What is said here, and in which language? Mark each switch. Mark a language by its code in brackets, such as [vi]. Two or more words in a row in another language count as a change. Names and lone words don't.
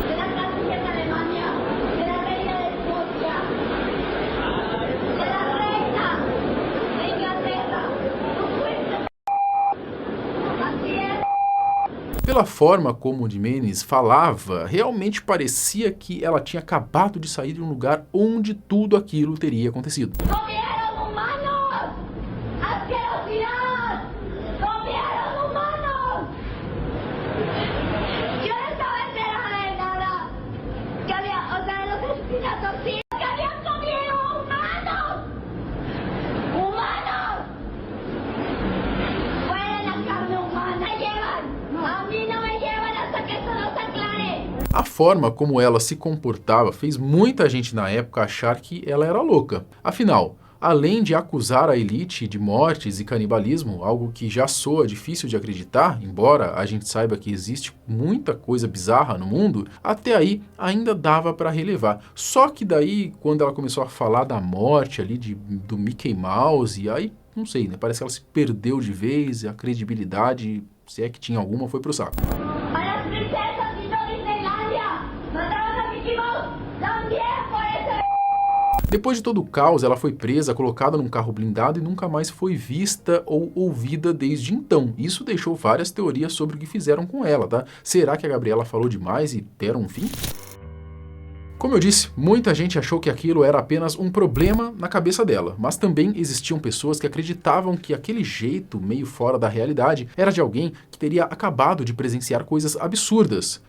[pt] Pela forma como Jimenez falava, realmente parecia que ela tinha acabado de sair de um lugar onde tudo aquilo teria acontecido. [es] ¡Comieron humanos! ¡Asquerosidad! ¡Comieron humanos! Yo no estaba enterada de nada. Que había, o sea, los asesinatos sí, que habían comido humanos. ¡Humanos! Fuera la carne humana. Me llevan. A mí no me llevan hasta que eso no se aclare. [pt] A forma como ela se comportava fez muita gente na época achar que ela era louca. Afinal, além de acusar a elite de mortes e canibalismo, algo que já soa difícil de acreditar, embora a gente saiba que existe muita coisa bizarra no mundo, até aí ainda dava para relevar. Só que daí, quando ela começou a falar da morte ali do Mickey Mouse, aí, não sei, né? Parece que ela se perdeu de vez, a credibilidade, se é que tinha alguma, foi pro saco. [es] A las princesas y no Disneylandia. Mataron a Mickey Mouse también por ese... [pt] Depois de todo o caos, ela foi presa, colocada num carro blindado e nunca mais foi vista ou ouvida desde então. Isso deixou várias teorias sobre o que fizeram com ela, tá? Será que a Gabriela falou demais e deram um fim? Como eu disse, muita gente achou que aquilo era apenas um problema na cabeça dela, mas também existiam pessoas que acreditavam que aquele jeito meio fora da realidade era de alguém que teria acabado de presenciar coisas absurdas.